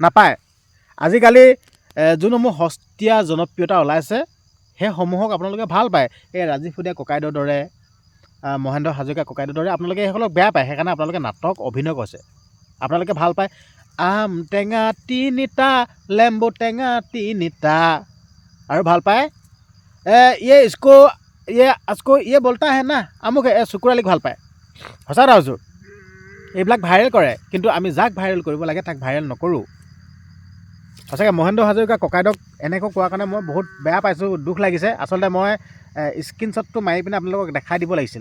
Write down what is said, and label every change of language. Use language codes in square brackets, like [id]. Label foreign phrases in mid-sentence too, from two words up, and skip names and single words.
[as] আজিকালি যোনসমূহ সস্তীয়া জনপ্ৰিয়তা ওলাইছে, সেইসমূহক আপোনালোকে ভাল পায়। এই ৰাজীৱ ফুডীয়া ককাইদেউৰ দৰে, মহেন্দ্ৰ হাজৰিকা ককাইদেউৰ দৰে আপোনালোকে সেইসকলক বেয়া পায়। সেইকাৰণে আপোনালোকে নাটক অভিনয় কৰিছে। আপোনালোকে ভাল পায় আম টেঙা তিনিটা, লেম্বু টেঙা তিনিটা, আৰু ভাল পায় [hi] ये इसको ये [as] আজকো [hi] ये बोलता है ना [as] আমুক চুকুৰ আলীক ভাল পায়। সঁচা কথা কৈছোঁ। এইবিলাক ভাইৰেল কৰে, কিন্তু আমি যাক ভাইৰেল কৰিব লাগে তাক ভাইৰেল নকৰোঁ। সঁচাকৈ মহেন্দ্ৰ হাজৰিকা ককাইদেউক এনেকৈ কোৱাৰ কাৰণে মই বহুত বেয়া পাইছোঁ, দুখ লাগিছে। আচলতে মই স্ক্ৰীনশ্বটটো মাৰি পিনে আপোনালোকক দেখাই দিব লাগিছিল।